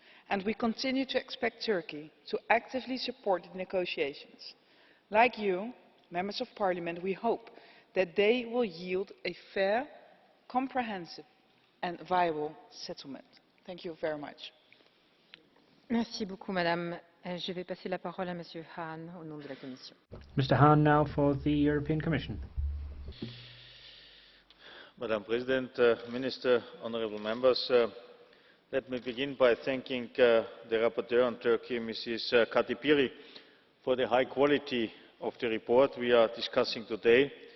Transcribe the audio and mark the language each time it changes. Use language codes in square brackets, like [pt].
[en] And we continue to expect Turkey to actively support the negotiations. Like you, members of parliament, we hope that they will yield a fair, comprehensive and viable settlement. Thank you very much. [fr] Merci beaucoup, Madame. Je vais passer la parole à Monsieur Hahn au nom de la Commission. [en] Mr. Hahn now for the European Commission. Madam President, Minister, honourable members, let me begin by thanking the rapporteur on Turkey, Mrs. Kati PIRI, for the high quality of the report we are discussing today.